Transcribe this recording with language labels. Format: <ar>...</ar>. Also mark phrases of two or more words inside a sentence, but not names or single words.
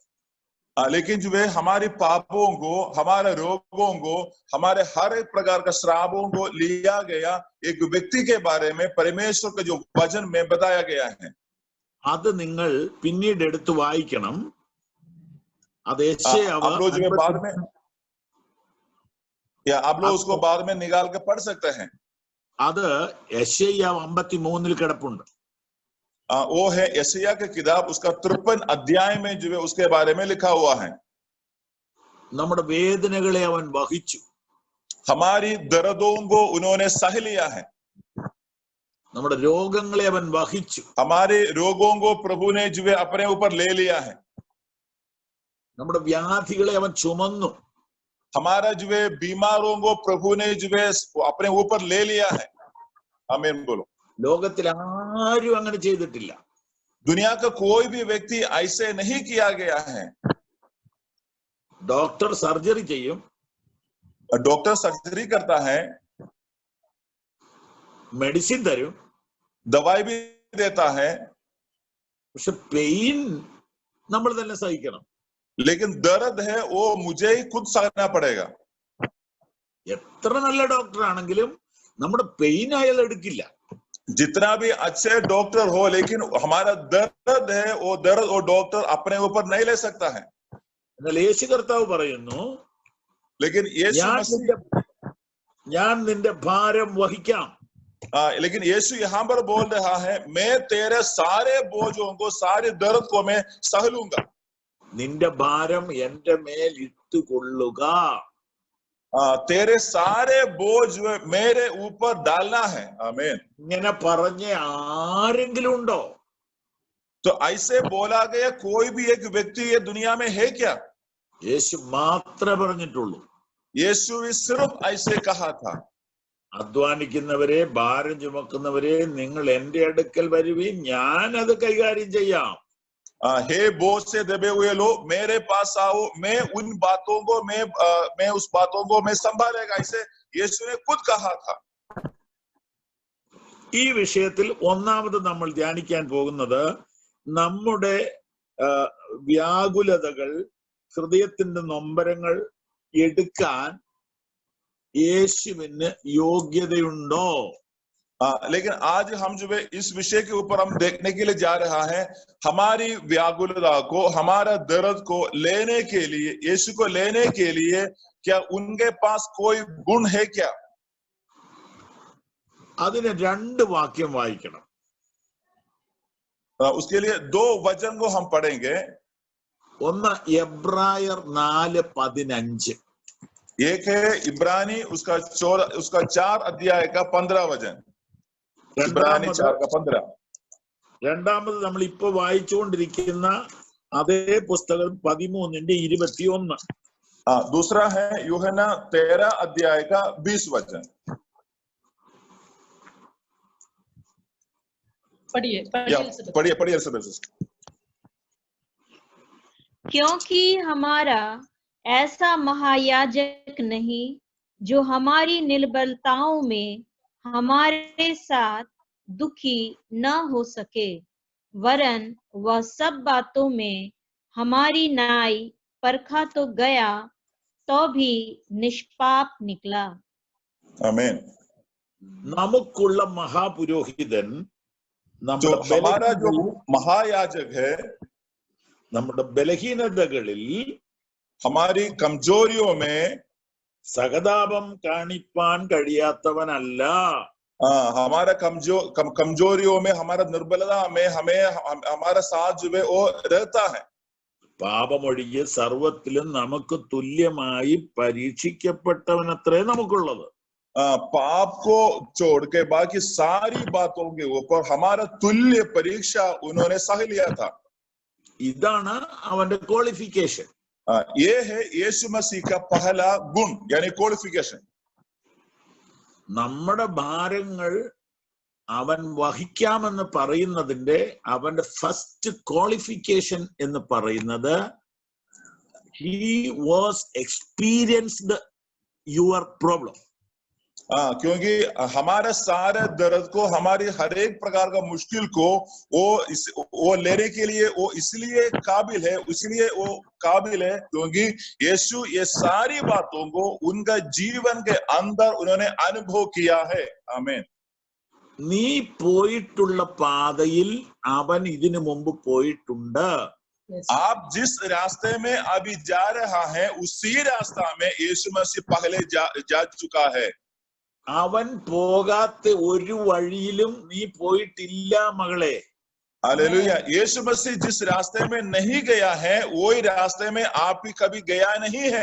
<hi>लेकिन जो है हमारे पापों को, हमारे रोगों को, हमारे हर एक प्रकार का श्रापों को लिया गया एक व्यक्ति के बारे में परमेश्वर का जो वचन में बताया गया है.</hi> <ml>അത് നിങ്ങൾ പിന്നീട് എടുത്ത് വായിക്കണം. അത്</ml> <hi>आप लोग जो बाद में या आप लोग उसको बाद में निकाल के पढ़ सकते हैं.</hi> <ml>അത് യെശയ്യാവ് 53 കിടപ്പുണ്ട്.</ml> <hi>वो है यशायाह की किताब उसका 53 अध्याय में जो है उसके बारे में लिखा हुआ है.</hi> <ml>നമ്മുടെ വേദനകളെ അവൻ വഹിച്ചു.</ml> <hi>हमारी दर्दों को उन्होंने सह लिया है.</hi> <ml>നമ്മുടെ രോഗങ്ങളെ അവൻ വഹിച്ചു.</ml> <hi>हमारे रोगों को प्रभु ने जो है अपने ऊपर ले लिया है.</hi> <ml>നമ്മുടെ വ്യാധികളെ അവൻ ചുമന്നു.</ml> <hi>हमारा जो है बीमारों को प्रभु ने जो है अपने ऊपर ले लिया है. आमीन बोलो.</hi> <ml>ലോകത്തിൽ ആരും അങ്ങനെ ചെയ്തിട്ടില്ല.</ml> <hi>दुनिया का कोई भी व्यक्ति ऐसे नहीं किया गया है.</hi> <en>doctor surgery</en> <ml>ചെയ്യും,</ml> <en>doctor surgery</en> <hi>करता है,</hi> <ml>മെഡിസിൻ തരും,</ml> <hi>दवाई भी देता है,</hi> <ml>പക്ഷെ പെയിൻ നമ്മൾ തന്നെ സഹിക്കണം.</ml> <hi>लेकिन दर्द है वो मुझे ही खुद सहना पड़ेगा.</hi> <ml>എത്ര നല്ല ഡോക്ടർ ആണെങ്കിലും നമ്മുടെ പെയിൻ അയാൾ എടുക്കില്ല.</ml> <hi>जितना भी अच्छे डॉक्टर हो, लेकिन हमारा दर्द है वो दर्द वो डॉक्टर अपने ऊपर नहीं ले सकता है.</hi> <ml>എന്നാൽ യേശു കർത്താവ് പറയുന്നു,</ml> <hi>लेकिन ये</hi> <ml>ഞാൻ നിന്റെ ഭാരം വഹിക്കാം.</ml> <hi>लेकिन यीशु यहाँ पर बोल रहा है, मैं तेरे सारे बोझों को, सारे दर्द को मैं सह लूंगा.</hi> <ml>നിന്റെ ഭാരം എന്റെ മേൽ ഇട്ടുകൊള്ളുക.</ml> <hi>तेरे सारे बोझ मेरे ऊपर डालना है. आमीन.</hi> <ml>ഇങ്ങനെ പറഞ്ഞ ആരെങ്കിലും ഉണ്ടോ?</ml> <hi>तो ऐसे बोला गया कोई भी एक व्यक्ति ये दुनिया में है क्या?</hi> <ml>യേശു മാത്രമേ പറഞ്ഞിട്ടുള്ളൂ.</ml> <hi>यीशु सिर्फ ऐसे कहा था.</hi> <ml>അധ്വാനിക്കുന്നവരെ, ഭാരം ചുമക്കുന്നവരെ, നിങ്ങൾ എന്റെ അടുക്കൽ വരുവീൻ, ഞാൻ അത് കൈകാര്യം ചെയ്യാം.</ml> <hi>हे बोझ से दबे हुए लोग मेरे पास आओ, मैं उन बातों को मैं उस बातों को मैं संभालेगा. ऐसे यीशु ने खुद कहा था.</hi> <ml>ഈ വിഷയത്തിൽ ഒന്നാമത് നമ്മൾ ധ്യാനിക്കാൻ പോകുന്നത് നമ്മുടെ വ്യാകുലതകൾ, ഹൃദയത്തിന്റെ നൊമ്പരങ്ങൾ എടുക്കാൻ യേശുവിന് യോഗ്യതയുണ്ടോ?</ml> <hi>लेकिन आज हम जो है इस विषय के ऊपर हम देखने के लिए जा रहा है, हमारी व्याकुलता को, हमारा दर्द को लेने के लिए, यीशु को लेने के लिए क्या उनके पास कोई गुण है क्या?</hi> <ml>അതിന് രണ്ട് വാക്യം വായിക്കണം.</ml> <hi>उसके लिए 2 वचन को हम पढ़ेंगे.</hi> <ml>ഒന്ന് എബ്രായർ 4:15.</ml> <hi>एक है इब्रानी उसका 4 अध्याय का 15 वचन. इब्रानी 4 का 15.</hi> <ml>രണ്ടാമത് നമ്മൾ ഇപ്പൊ വായിച്ചുകൊണ്ടിരിക്കുന്ന അതേ പുസ്തകം 13:21.</ml> <hi>दूसरा है यूहन्ना 13 अध्याय का 20 वचन. पढ़िए. क्योंकि हमारा ऐसा महायाजक नहीं जो हमारी निर्बलताओं में हमारे साथ दुखी न हो सके, वरन वह सब बातों में हमारी नाई परखा तो गया, तो भी निष्पाप निकला. आमीन.</hi> <ml>നമുക്കുള്ള മഹാപുരോഹിതൻ,</ml> <hi>जो हमारा जो महायाजक है,</hi> <ml>നമ്മുടെ ബലഹീനതകളിൽ,</ml> <hi>हमारी कमजोरियों में</hi> <ml>സഹതാപം കാണിപ്പാൻ കഴിയാത്തവനല്ല.</ml> <hi>हमारा कमजोरियों में, हमारा निर्बलता में हमें हमारा साथ जो है वो रहता है.</hi> <ml>പാപമൊഴികെ സർവത്തിലും നമുക്ക് തുല്യമായി പരീക്ഷിക്കപ്പെട്ടവനത്രേ നമുക്കുള്ളത്.</ml> <hi>पाप को छोड़ के बाकी सारी बातों के ऊपर हमारा तुल्य परीक्षा उन्होंने सह लिया था.</hi> <ml>ഇതാണ് അവന്റെ ക്വാളിഫിക്കേഷൻ.</ml> <hi>ये है यीशु मसीह का पहला गुण, यानी क्वालिफिकेशन.</hi> <ml>നമ്മുടെ ഭാരങ്ങൾ അവൻ വഹിക്കാമെന്ന് പറയുന്നതിന്റെ അവന്റെ</ml> <en>first qualification</en> <ml>എന്ന് പറയുന്നത്</ml> <en>he was experienced your problem.</en> <hi>क्योंकि हमारा सारे दर्द को, हमारी हर एक प्रकार का मुश्किल को वो लेने के लिए वो इसलिए काबिल है, क्योंकि यीशु ये सारी बातों को उनका जीवन के अंदर उन्होंने अनुभव किया है. आमीन.</hi> <ml>നീ പോയിട്ടുള്ള പാതയിൽ അവൻ ഇതിനു മുമ്പ് പോയിട്ടുണ്ട്.</ml> <hi>आप जिस रास्ते में अभी जा रहा है, उसी रास्ता में यीशु मसीह पहले जा चुका है.</hi> <ml>അവൻ പോകാത്ത ഒരു വഴിയിലും നീ പോയിട്ടില്ല മകളെ.</ml> <hi>हालेलुया. यीशु मसीह जिस रास्ते में नहीं गया है, वही रास्ते में आप भी कभी गया नहीं है.</hi>